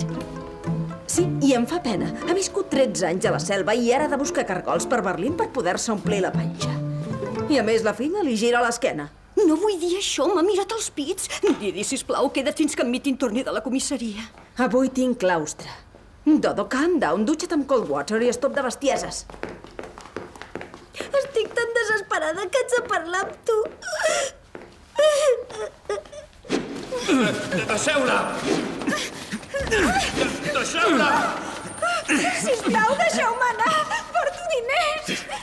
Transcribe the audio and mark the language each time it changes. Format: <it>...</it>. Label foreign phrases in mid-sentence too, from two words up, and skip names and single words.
<ca>Sí, i em fa pena. Ha viscut 13 anys a la selva i ara ha de buscar cargols per Berlín per poder-se omplir la panxa. I a més la filla li gira l'esquena. No vull dir això, m'ha mirat els pits. Didi, sisplau, queda't fins que en Mitin torni de la comissaria. Avui tinc claustre. Dodo,</ca> <en>calm down,</en> <ca>dutxa't amb</ca> <en>cold water</en> <ca>i stop de bestieses. Estic tan desesperada que haig de parlar amb tu. Deixeu-la! Deixeu-la! Sisplau, deixeu-me anar! Porto diners!</ca>